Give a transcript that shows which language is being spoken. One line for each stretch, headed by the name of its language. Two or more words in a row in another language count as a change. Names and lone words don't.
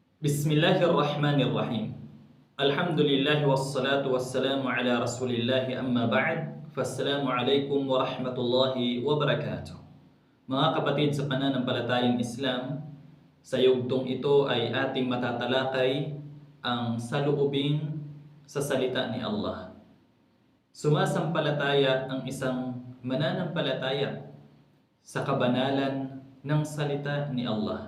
Arabic: بسم الله الرحمن الرحيم. الحمد لله والصلاة والسلام على رسول الله أما بعد. فالسلام عليكم ورحمة الله وبركاته.
Filipino: Mga kapatid sa pananampalatayang Islam, sa yugtong ito ay ating matatalakay ang saloobin sa salita ni Allah. Sumasampalataya ang isang mananampalataya sa kabanalan ng salita ni Allah.